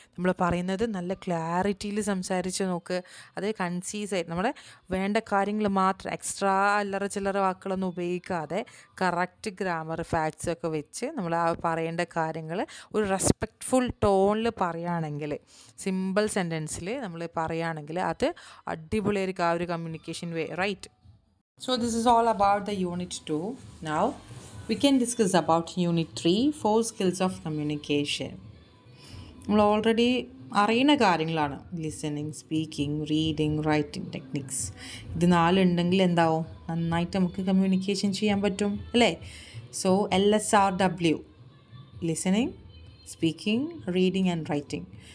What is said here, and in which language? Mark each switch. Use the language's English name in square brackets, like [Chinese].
[Malayalam] നമ്മൾ പറയുന്നത് നല്ല ക്ലാരിറ്റിയിൽ സംസാരിച്ച് നോക്ക്. അത് കൺസീസായിട്ട് നമ്മുടെ വേണ്ട കാര്യങ്ങൾ മാത്രം, എക്സ്ട്രാ അല്ലറ ചില്ലറ വാക്കുകളൊന്നും ഉപയോഗിക്കാതെ കറക്റ്റ് ഗ്രാമർ ഫാക്ട്സൊക്കെ വെച്ച് നമ്മൾ ആ പറയേണ്ട കാര്യങ്ങൾ ഒരു റെസ്പെക്റ്റ്ഫുൾ ടോണിൽ പറയുകയാണെങ്കിൽ, സിമ്പിൾ സെൻറ്റൻസിൽ നമ്മൾ പറയുകയാണെങ്കിൽ അത് അടിപൊളിയായിരിക്കും ആ ഒരു communication way, right. [English] So this is all about the Unit 2. Now we can discuss about Unit 3, 4 skills of communication. [Malayalam] നമ്മൾ ഓൾറെഡി അറിയുന്ന കാര്യങ്ങളാണ്. Listening, speaking, reading, writing techniques. ഇത് 4 ഉണ്ടെങ്കിൽ എന്താവും? നന്നായിട്ട് നമുക്ക് കമ്മ്യൂണിക്കേഷൻ ചെയ്യാൻ പറ്റും അല്ലേ. [English] So LSRW, listening, speaking, reading and writing.